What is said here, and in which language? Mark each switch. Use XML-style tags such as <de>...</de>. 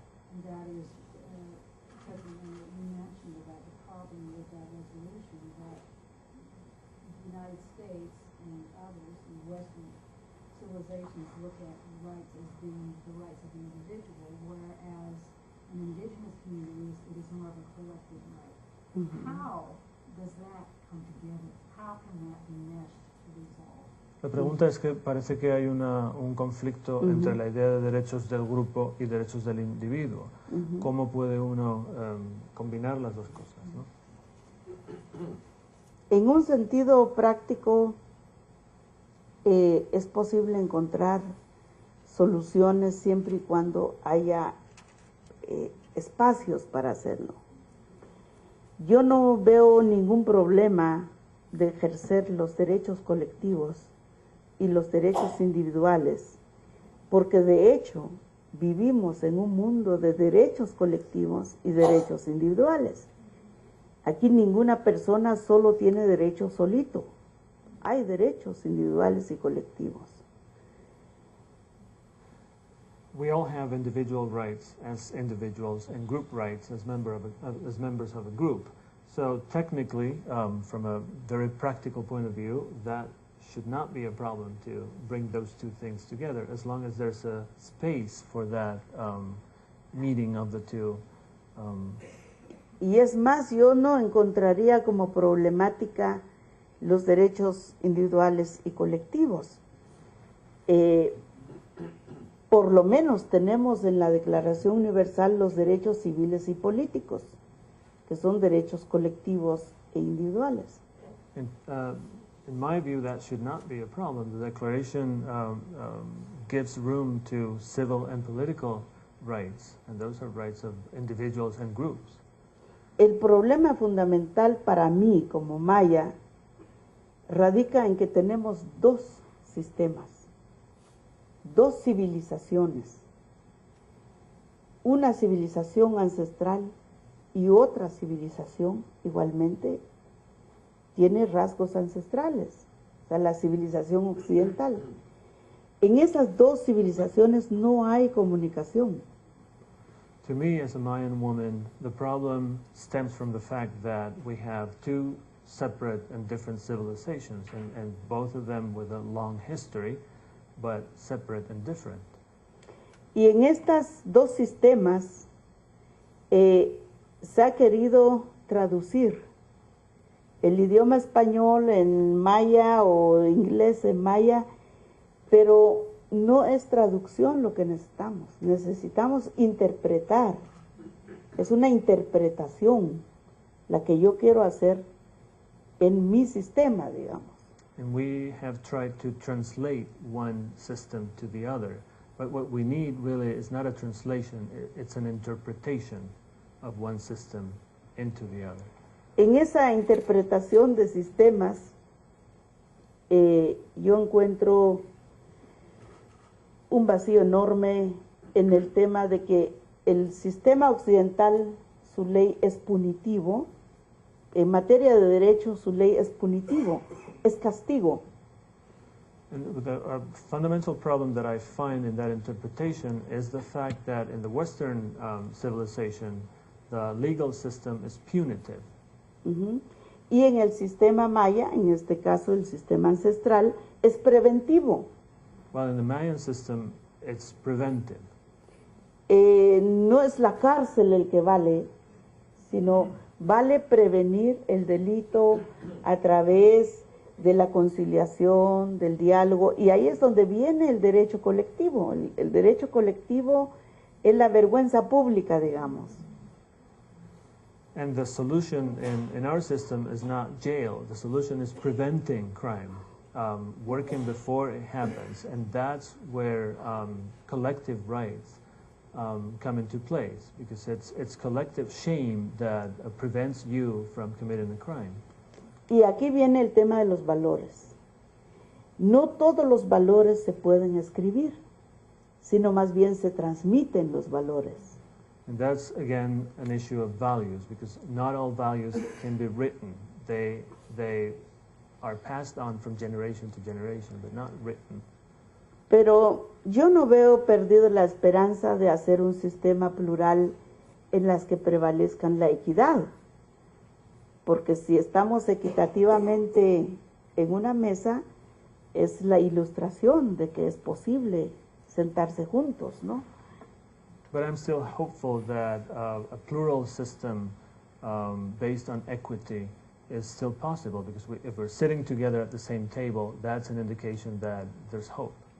<en>And that is, because you mentioned about the problem with that resolution, that the United States and others in Western civilizations look at rights as being the rights of the individual, whereas in indigenous communities it is more of a collective right. Mm-hmm. How does that come together? How can that be meshed to resolve?</en> <es>La pregunta es que parece que hay un conflicto entre la idea de derechos del grupo y derechos del individuo. ¿Cómo puede uno combinar las dos cosas, ¿no? En un sentido práctico, es posible encontrar soluciones siempre y cuando haya espacios para hacerlo. Yo no veo ningún problema de ejercer los derechos colectivos y los derechos individuales, porque de hecho vivimos en un mundo de derechos colectivos y derechos individuales. Aquí ninguna persona solo tiene derecho solito, hay derechos individuales y colectivos.</es> <en>We all have individual rights as individuals and group rights as members of a group. So technically, from a very practical point of view, that should not be a problem to bring those two things together, as long as there's a space for that meeting of the two.</en> <es>Y es más, yo no encontraría como problemática los derechos individuales y colectivos. Por lo menos tenemos en la Declaración Universal los derechos civiles y políticos, que son derechos colectivos e individuales.</es> <en>In my view, that should not be a problem. The Declaration gives room to civil and political rights, and those are rights of individuals and groups.</en> <es>El problema fundamental para mí como maya radica en que tenemos dos sistemas, dos civilizaciones, una civilización ancestral y otra civilización igualmente tiene rasgos ancestrales, o sea, la civilización occidental. En esas dos civilizaciones no hay comunicación.</es> <en>To me, as a Mayan woman, the problem stems from the fact that we have two separate and different civilizations, and both of them with a long history, but separate and different.</en> <es>Y en estos dos sistemas se ha querido traducir el idioma español en maya o inglés en maya Pero no es traducción lo que necesitamos. Necesitamos interpretar. Es una interpretación la que yo quiero hacer en mi sistema, digamos.</es> <en>And we have tried to translate one system to the other. But what we need really is not a translation, it's an interpretation of one system into the other.</en> <es>En esa interpretación de sistemas, yo encuentro un vacío enorme en el tema de que el sistema occidental, su ley es punitivo. En materia de derechos, su ley es punitivo, es castigo.</es> <en>And a fundamental problem that I find in that interpretation is the fact that in the Western civilization, the legal system is punitive. Ujú.</en> <es>Y en el sistema maya, en este caso el sistema ancestral, es preventivo.</es> <en>While in the Mayan system, it's preventive.</en> <es>No es la cárcel el que vale, sino vale prevenir el delito a través de la conciliación, del diálogo, y ahí es donde viene el derecho colectivo. El derecho colectivo es la vergüenza pública, digamos.</es> <en>And the solution in our system is not jail. The solution is preventing crime, working before it happens. And that's where collective rights come into place, because it's collective shame that prevents you from committing a crime.</en> <es>Y aquí viene el tema de los valores. No todos los valores se pueden escribir, sino más bien se transmiten los valores.</es> <en>And that's, again, an issue of values, because not all values can be written. They are passed on from generation to generation, but not written.</en> <es>Pero yo no veo perdido la esperanza de hacer un sistema plural en las que prevalezcan la equidad. Porque si estamos equitativamente en una mesa, es la ilustración de que es posible sentarse juntos, ¿no?</es> <en>But I'm still hopeful that a plural system based on equity is still possible, because if we're sitting together at the same table, that's an indication that there's hope.</en>